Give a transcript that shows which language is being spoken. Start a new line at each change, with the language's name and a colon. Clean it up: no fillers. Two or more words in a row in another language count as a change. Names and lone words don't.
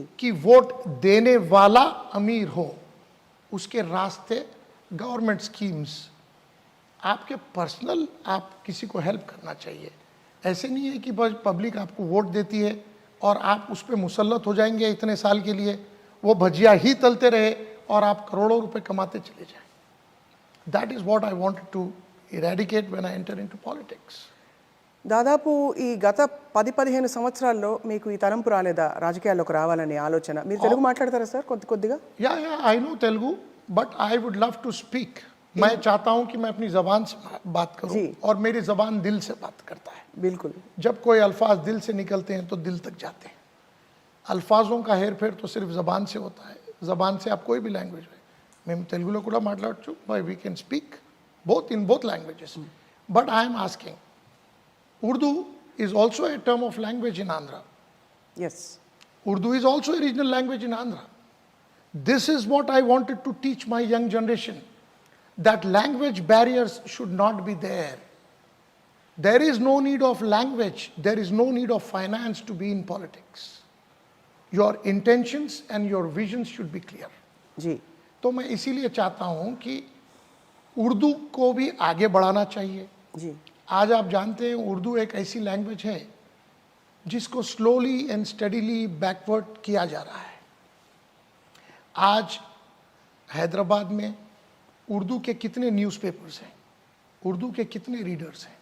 Hindi: कि वोट देने वाला अमीर हो, उसके रास्ते
English: government schemes,
Hindi: आपके पर्सनल, आप किसी को हेल्प करना चाहिए। ऐसे नहीं है कि बस पब्लिक आपको वोट देती है और आप उस पर मुसल्लत हो जाएंगे इतने साल के लिए, वो भजिया ही तलते रहे और आप करोड़ों रुपए कमाते चले जाएं।
English: that is what I wanted to eradicate when I enter into politics.
Telugu: దాదాపు ఈ గత 10-15 సంవత్సరాల్లో మీకు ఈ తలంపు రాలేదా రాజకీయాల్లోకి రావాలనే ఆలోచన? మీరు తెలుగు మాట్లాడతారా సార్ కొద్దిగా?
English: ya I know Telugu, but I would love to speak.
Hindi: मैं चाहता हूं कि मैं अपनी जबान से बात करूं और मेरी जबान दिल से बात करता है। बिल्कुल। जब कोई अल्फाज दिल से निकलते हैं तो दिल तक जाते हैं। अल्फाजों का हेर फेर तो सिर्फ जबान से होता है। जबान से आप कोई भी लैंग्वेज है,
Telugu: మేము తెలుగులో కూడా మాట్లాడొచ్చు,
English: by we can speak both in both languages. But I am asking, Urdu is also a term of language in Andhra. Yes. Urdu is also a regional language in Andhra. This is what I wanted to teach my young generation, that language barriers should not be there. There is no need of language, there is no need of finance to be in politics. Your intentions and your visions should be clear.
Hindi: जी, तो मैं इसीलिए चाहता हूं कि उर्दू को भी आगे बढ़ाना चाहिए। जी, आज आप जानते हैं उर्दू एक ऐसी लैंग्वेज है जिसको
English: slowly and steadily
Hindi: बैकवर्ड किया जा रहा है। आज हैदराबाद में उर्दू के कितने न्यूज़पेपर्स हैं, उर्दू के कितने रीडर्स हैं।